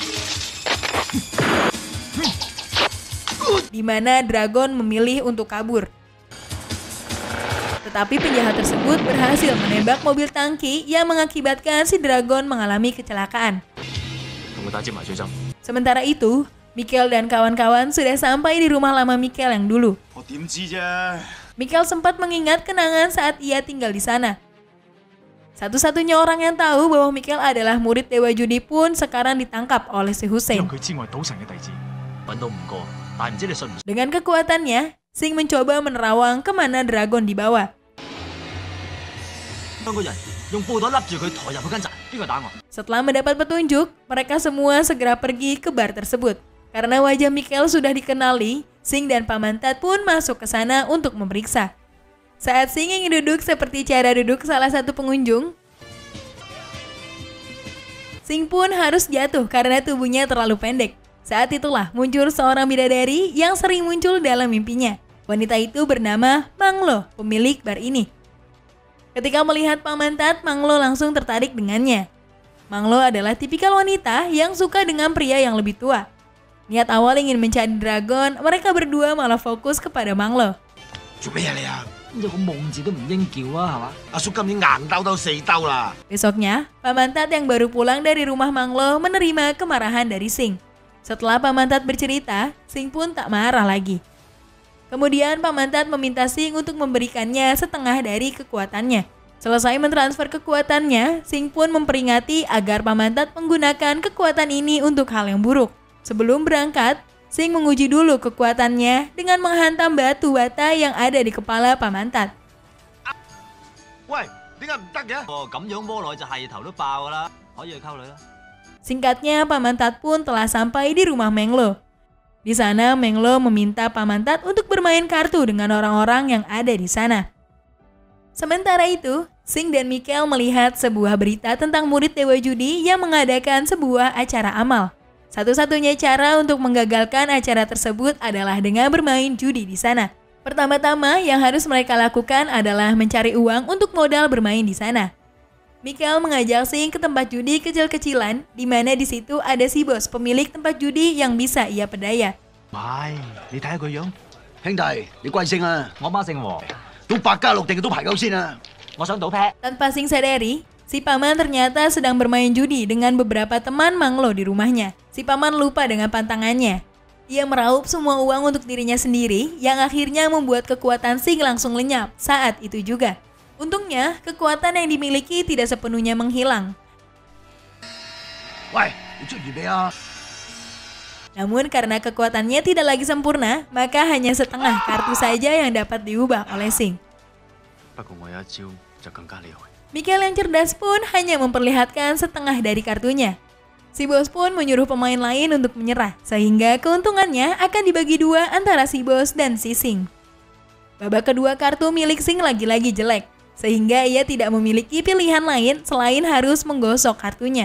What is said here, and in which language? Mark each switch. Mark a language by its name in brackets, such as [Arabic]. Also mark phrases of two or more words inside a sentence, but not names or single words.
[Indonesian] Di mana Dragon memilih untuk kabur. Tetapi penjahat tersebut berhasil menembak mobil tangki yang mengakibatkan si Dragon mengalami kecelakaan. Sementara itu, Michael dan kawan-kawan sudah sampai di rumah lama Michael yang dulu. [Cantonese] 我點知啫？ [Indonesian] Michael sempat mengingat kenangan saat ia tinggal di sana. Satu-satunya orang yang tahu bahwa Michael adalah murid Dewa Judi pun sekarang ditangkap oleh si Hussein. [Cantonese] 佢知我係賭神嘅弟子。揾到5個，但唔知你信唔信？ [Indonesian] Dengan kekuatannya, Singh mencoba menerawang kemana Dragon dibawa. [Cantonese] 香港人用布袋笠住佢抬入去間宅，邊個打我？ [Indonesian] Setelah mendapat petunjuk, mereka semua segera pergi ke bar tersebut. Karena wajah Michael sudah dikenali, Singh dan Paman Tat pun masuk ke sana untuk memeriksa. Saat Singh ingin duduk seperti cara duduk salah satu pengunjung, Singh pun harus jatuh karena tubuhnya terlalu pendek. Saat itulah muncul seorang bidadari yang sering muncul dalam mimpinya. Wanita itu bernama Manglo, pemilik bar ini. Ketika melihat Paman Tat, Manglo langsung tertarik dengannya. Manglo adalah tipikal wanita yang suka dengan pria yang lebih tua. Niat awal ingin mencari Dragon, mereka berdua malah fokus kepada Manglo. [Cantonese] 做咩啊你啊？有個夢字都唔應叫啊，係嘛？阿叔今年硬兜兜4兜啦。 [Indonesian] Besoknya, Paman Tat yang baru pulang dari rumah Manglo menerima kemarahan dari Singh. Setelah Paman Tat bercerita, Singh pun tak marah lagi. Kemudian Paman Tat meminta Singh untuk memberikannya setengah dari kekuatannya. Selesai mentransfer kekuatannya, Singh pun memperingati agar Paman Tat menggunakan kekuatan ini untuk hal yang buruk. Sebelum berangkat, Singh menguji dulu kekuatannya dengan menghantam batu bata yang ada di kepala Paman Tat. [Cantonese] 喂，點解唔得嘅？哦，咁樣摸落去就係頭都爆㗎啦，可以去溝女啦。 [Indonesian] Singkatnya, Paman Tat pun telah sampai di rumah Menglo. Di sana, Menglo meminta Paman Tat untuk bermain kartu dengan orang-orang yang ada di sana. Sementara itu, Singh dan Michael melihat sebuah berita tentang murid Dewa Judi yang mengadakan sebuah acara amal. Satu-satunya cara untuk menggagalkan acara tersebut adalah dengan bermain judi di sana. Pertama-tama yang harus mereka lakukan adalah mencari uang untuk modal bermain di sana. Michael mengajak Singh ke tempat judi kecil-kecilan, di mana di situ ada si bos pemilik tempat judi yang bisa ia pedaya. [Cantonese] 唔係，你睇下佢樣。兄弟，你貴姓啊？我媽姓黃，賭百家樂定都排夠先啊！我想賭啤。 [Indonesian] Tanpa Singh sadari, si paman ternyata sedang bermain judi dengan beberapa teman Manglo di rumahnya. Si paman lupa dengan pantangannya. Ia meraup semua uang untuk dirinya sendiri, yang akhirnya membuat kekuatan Singh langsung lenyap saat itu juga. Untungnya, kekuatan yang dimiliki tidak sepenuhnya menghilang. [Cantonese] 喂，你出完未啊？ [Indonesian] Namun karena kekuatannya tidak lagi sempurna, maka hanya setengah kartu saja yang dapat diubah oleh Singh. [Cantonese] 不過我有一招就更加厲害。 [Indonesian] Michael yang cerdas pun hanya memperlihatkan setengah dari kartunya. Si bos pun menyuruh pemain lain untuk menyerah, sehingga keuntungannya akan dibagi dua antara si bos dan si Singh. Babak kedua kartu milik Singh lagi-lagi jelek, sehingga ia tidak memiliki pilihan lain selain harus menggosok kartunya.